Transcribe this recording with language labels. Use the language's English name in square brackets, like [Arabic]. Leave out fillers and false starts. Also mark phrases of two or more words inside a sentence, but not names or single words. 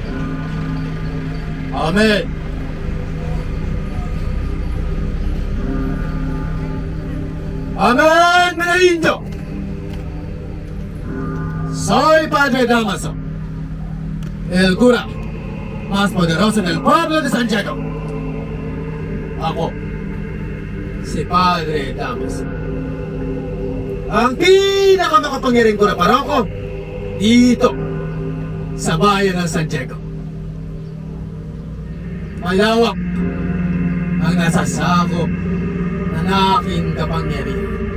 [Spanish] Amen. Amen, Menaindio. Soy Padre Damaso, el cura más poderoso del pueblo de San Diego. [Filipino] Ako, si Padre Damaso. Ang pinakamakapangyariang kura paroko dito sa bayan ng San Diego. Malawak ang nasasakop ng aking kapangyarihan.